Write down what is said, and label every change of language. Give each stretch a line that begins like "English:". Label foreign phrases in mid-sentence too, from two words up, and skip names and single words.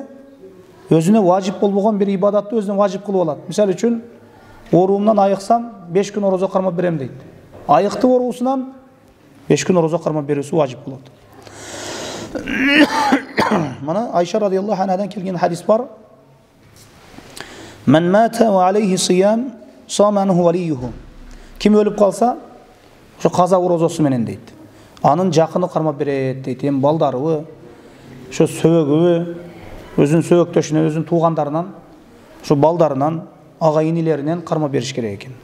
Kyrgyz: Өзүнө важип болбогон бир ибадатты өзүнө важип кылып алат. Мисалы үчүн, ооруумдан айыксам 5 күн орозо кармап берем дейт. Айыкты ооруусунан 5 күн орозо кармап берүүсү важип болот. Мана Айша
Arabic: رضي الله عنها
Kyrgyz: келген хадис бар.
Arabic: من مات وعليه صيام صام عنه وليه.
Kyrgyz: Ким өлүп калса, ошо каза орозосу менен дейт. Анын жакыны кармап берет дейт. Эми балдарыбы, ошо сөөгүбү, өзүнүн сөөгөктөшүнөн, өзүнүн туугандарынан, ошо балдарынан, ага инилеринен кармап бериш керек экен.